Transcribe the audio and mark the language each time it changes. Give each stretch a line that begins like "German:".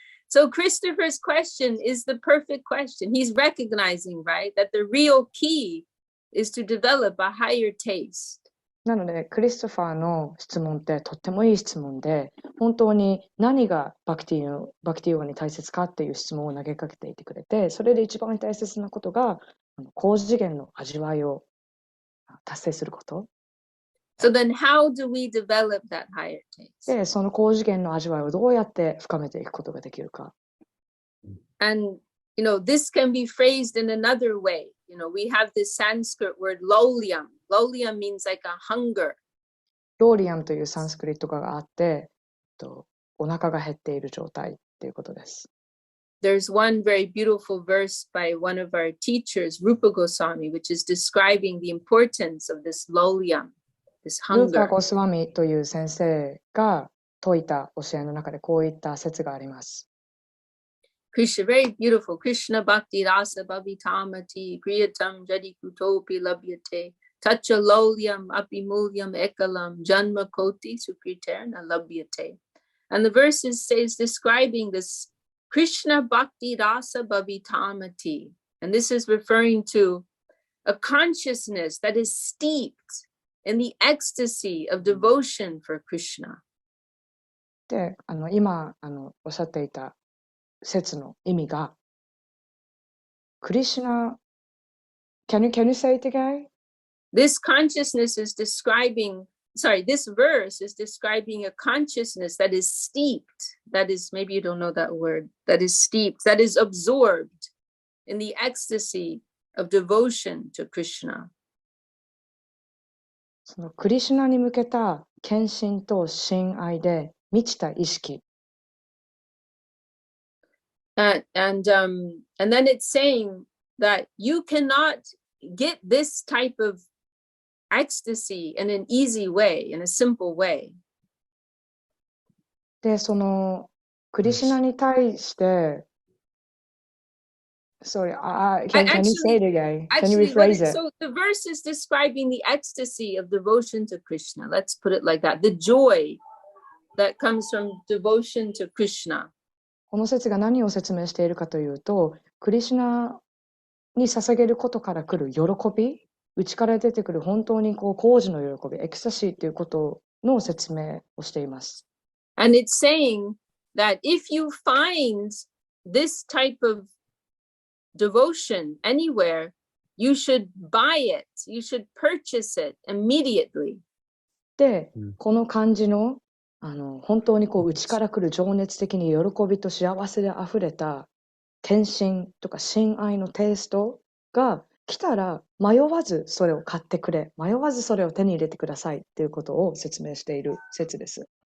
English: So Christopher's question is the perfect question. He's recognizing, right, that the real key is to develop a higher taste.
Japanese: なので、クリストファーの質問ってとってもいい質問で、本当に何がバクティヨガに大切かっていう質問を投げかけていてくれて、それで一番大切なことが、高次元の味わいを達成すること。
English: So then how do we develop that higher taste?
Japanese: で、その高次元の味わいをどうやって深めていくことができるか。
English: And, this can be phrased in another way. We have this Sanskrit word lolyam. Lolyam means like a hunger.
Japanese: ローリアムというサンスクリット語があって、お腹が減っている状態っていうことです。
English: There's one very beautiful verse by one of our teachers, Rupa Goswami, which is describing the importance of this lolyam, this
Japanese: ルーパ
English: hunger.
Japanese: ゴスワミという先生が説いた教えの中でこういった説があります。
English: Krishna, very beautiful.
Sanskrit: Krishna bhakti rasa bhavitamati, kriyatam jadi kutopi labhyate, tacha lolyam apimulyam ekalam, janma koti sukriterna labhyate.
English: And the verse is describing this
Sanskrit: Krishna bhakti rasa bhavitamati.
English: And this is referring to a consciousness that is steeped in the ecstasy of devotion for Krishna.
Japanese: で、今おっしゃっていた説の意味が、クリシュナ、
English: can you say it again? This consciousness is describing, this verse is describing a consciousness that is steeped, that is, maybe you don't know that word, that is steeped, that is absorbed in the ecstasy of devotion to Krishna.
Japanese: そのクリシュナに向けた献身と親愛で満ちた意識。
English: And then it's saying that you cannot get this type of ecstasy in an easy way, in a simple way.
Japanese: で、そのクリシュナに対して、
English: Sorry, can you say it again? Can you rephrase it? So the verse is describing the ecstasy of devotion to Krishna. Let's put it like that. The joy that comes from devotion to Krishna.
Japanese: この説が何を説明しているかというと、クリシュナに捧げることから来る喜び、内から出てくる本当にこう高次の喜び、エクスタシーということの説明をしています。
English: And it's saying that if you find this type of devotion anywhere, you should buy it, you should purchase it immediately.
Japanese: で、この感じの本当にこう内から来る情熱的に喜びと幸せであふれた献身とか親愛のテイストが来たら迷わずそれを買ってくれ、迷わずそれを手に入れてくださいっていうことを説明している説です。